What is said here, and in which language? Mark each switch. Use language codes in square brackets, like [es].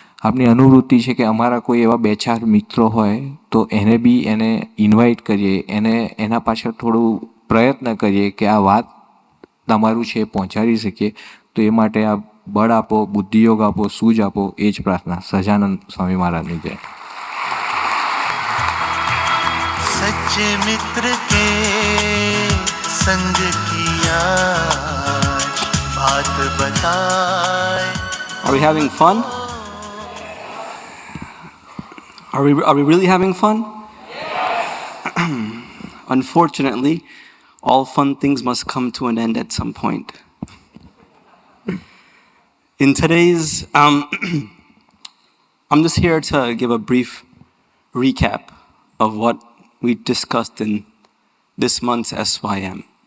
[gu] આપની અનુવૃત્તિ છે કે અમારા કોઈ એવા 2-4 મિત્રો હોય તો એને બી એને ઇન્વાઇટ કરીએ, એને એના પાછળ થોડું પ્રયત્ન કરીએ કે આ વાત તમારું છે એ પહોંચાડી શકીએ. તો એ માટે આપ બળ આપો, બુદ્ધિયોગ આપો, સૂઝ આપો, એ જ પ્રાર્થના. સહજાનંદ સ્વામી મહારાજની જય. [hi] सच्चे मित्र के संग किया बात बताए. [en] Are we having fun? Are we really having fun? Unfortunately, all fun things must come to an end at some point. In today's, I'm just here to give a brief recap of what we discussed in this month's SYM.